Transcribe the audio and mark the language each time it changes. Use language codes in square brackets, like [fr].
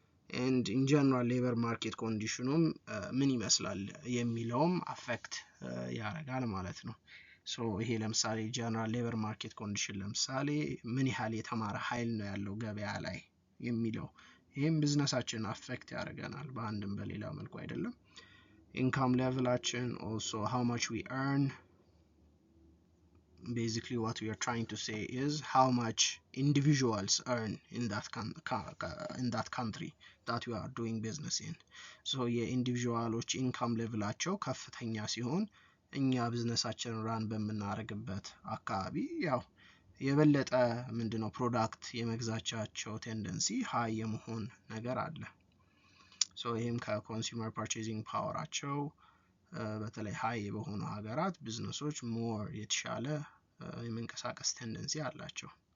[en] and in general labor market [am] conditionum ምን ይመስላል የሚለውም አፌክት ያደርጋል ማለት ነው። ይሄ ለምሳሌ ጀነራል ሌበር ማርኬት ኮንዲሽን ለምሳሌ ምን ያህል የተማረ ኃይል ነው ያለው ገበያ ላይ የሚለው ይሄም ቢዝነሳችን አፌክት ያደርገናል በአንድም በሌላ መልኩ አይደለም። ኢንካም ሌቭላችን [en] also how much we earn basically what we are trying to say is how much individuals earn in that country that we are doing business in. [am] so የኢንዲቪጁዋሎች ኢንካም ሌቭላቸው ከፍተኛ ሲሆን እኛ ቢዝነሳችንን ራን በምናደርግበት አካባቢ ያው የበለጠ ምንድነው ፕሮዳክት የመግዛቻቸው ቴንደንሲ ሃይ የመሆን ነገር አለ። ሶ ይሄም ከኮንሱመር ፐርቼዚንግ ፓወራቸው በተለይ ሃይ በሆኑ ሀገራት ቢዝነሶች ሞር የተሻለ የመንቀሳቀስ ቴንደንሲ አላቸው።